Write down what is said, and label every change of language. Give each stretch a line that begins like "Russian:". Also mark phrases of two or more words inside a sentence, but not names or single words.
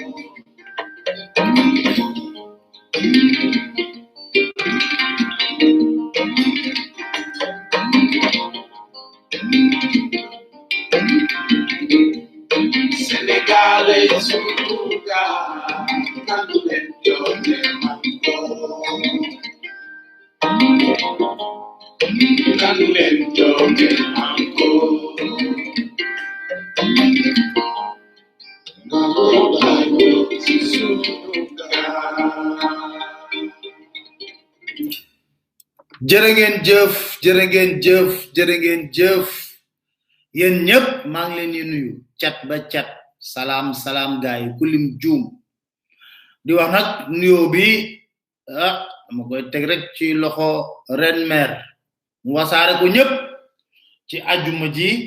Spanish: Senegal es un lugar donde yo me manco. Donde yo me manco.
Wolof: Jërë ngeen jëf yéen ñëpp maa ngi leen di nuyu cat ba cat salaam gaay kulim juum di wax nag nuyoo bi dama koy teg rek ci loxo ren mer mu wasaare ko ñëpp ci ajuma ji